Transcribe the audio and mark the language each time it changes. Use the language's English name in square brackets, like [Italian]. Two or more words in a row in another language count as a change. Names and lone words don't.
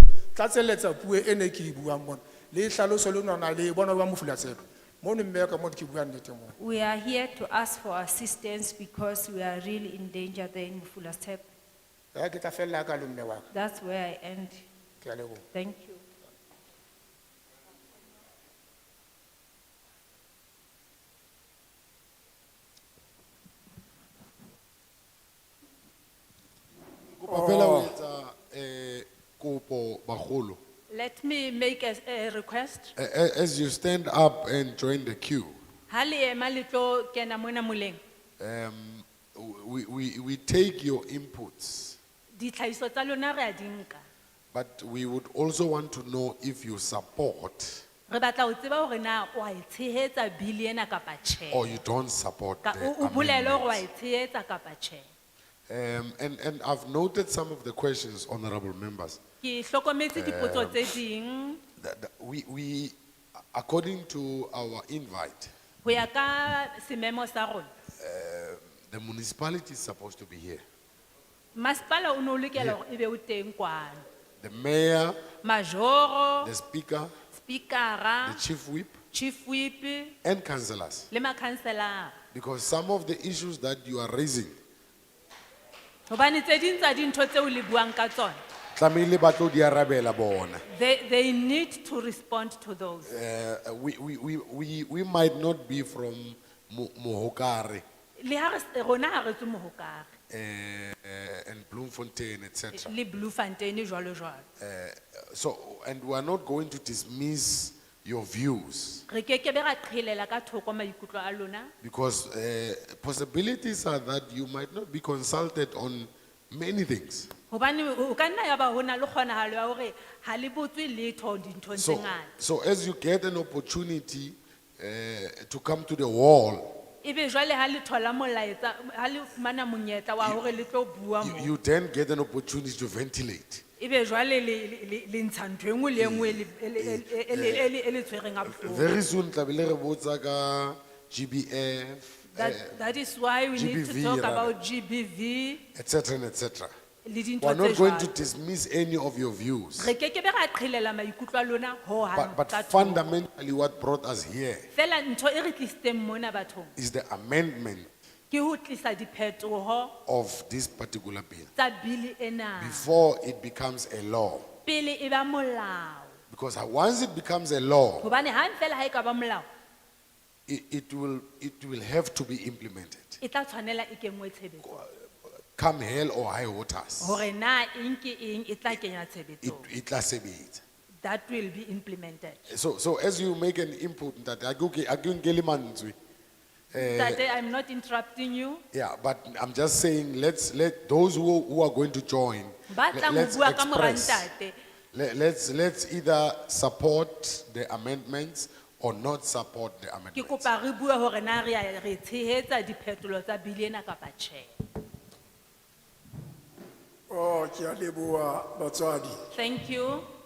[Southern Sotho] tlatseletsa puo e ne ke e buang mona le hlaloso le nona le bona ba mofulatsebe mo ne mme ka mo ke buang nnete mo. [English] We are here to ask for assistance because we are really in danger there in Mufulastep. [Southern Sotho] Ya ke tla fella ka le mme wa ka. [English] That's where I end. [Southern Sotho] Ke a leboha. [English] Thank you. [Southern Sotho] Kopa fela o etsa kopo bagolo. [English] Let me make a request. As you stand up and join the queue, [Southern Sotho] Ha le ema le tlo kena mona moleng. [English] we take your inputs, [Southern Sotho] Ditlhahiso tsa lona re a di nka. [English] but we would also want to know if you support [Southern Sotho] Re batla ho tseba hore na o a e tshehetsa bili ena kapa tjhe. [English] or you don't support [Southern Sotho] Ka [English] the [Southern Sotho] o bolele hore o a [English] amendments. [Southern Sotho] e tshehetsa kapa tjhe. [English] And I've noted some of the questions, honorable members. [Southern Sotho] Ke hlokometse dipotso tse ding. [English] We, according to our invite, [Southern Sotho] Ho ya ka sememo sa rona. [English] the municipality is supposed to be here. [Southern Sotho] Masipala o no lokela hore ebe o teng kwano. [English] The mayor, [Southern Sotho] Majoro, [English] the speaker, the [Southern Sotho] speakera, [English] chief whip, chief whip, and councillors. [Southern Sotho] le makhanselara. [English] Because some of the issues that you are raising, [Southern Sotho] Hobane tse ding tsa dintho tseo le buang ka tsona. tlamehile ba tlo di arabela bona. [English] They need to respond to those. We might not be from Mohokare [Southern Sotho] Le ha re rona ha re tswe Mohokare, [English] and Bloemfontein, etc. [Southern Sotho] le Bloemfontein jwalo jwalo. [English] So, and we are not going to dismiss your views [Southern Sotho] Re ke ke be ra qhelela ka thoko maikutlo a lona. [English] because possibilities are that you might not be consulted on many things. [Southern Sotho] Hobane o ka nna ya ba hona le kgonahalo ya hore ha le botswe letho dinthong tse ngata. [English] So as you get an opportunity to come to the wall, [Southern Sotho] Ebe jwale ha le thola molaetsa ha le fumana monyetla wa hore le tlo bua mo. [English] you then get an opportunity to ventilate. [Southern Sotho] Ebe jwale le ntsha ntho e nngwe le e nngwe e le tshwereng a bohloko. [English] Very soon, [Southern Sotho] tlabele re botsa ka GBF, [English] That is why we need to GBV talk rather. about GBV. etc. and etc. [Southern Sotho] Le [English] We [Southern Sotho] dintho [English] are not [Southern Sotho] tse [English] going to [Southern Sotho] jwalo. [English] dismiss any of your views, [Southern Sotho] Re ke ke be ra qhelela maikutlo a lona ho hang [English] but [Southern Sotho] ka thoko. [English] fundamentally, what brought us here [Southern Sotho] Fela ntho e re tlisitseng mona bathong [English] is the amendment [Southern Sotho] ke ho tlisa diphetoho [English] of this particular bill [Southern Sotho] tsa bili ena [English] before it becomes a law. [Southern Sotho] pele e ba molao. [English] Because once it becomes a law, [Southern Sotho] Hobane hang fela ha e ka ba molao [English] it will have to be implemented. [Southern Sotho] e tla tshwanela e kenngwe tshebetsong. [English] Come hell or high waters, [Southern Sotho] Hore na eng ke eng e tla kenya tshebetsong. it tla sebetsa. [English] That will be implemented. So as you make an input that [Zulu] akungeli manzwi, [English] Tate, I'm not interrupting you. yeah, but I'm just saying let those who are going to join, [Southern Sotho] Ba tlang ho [English] let's [Southern Sotho] bua ka mora [English] express. [Southern Sotho] ntate. [English] Let's either support the amendments or not support the [Southern Sotho] Ke [English] amendments. [Southern Sotho] kopa re bua hore na re tshehetsa diphetolo tsa bili ena kapa tjhe. Oh, ke a leboha batswadi. [English] Thank you.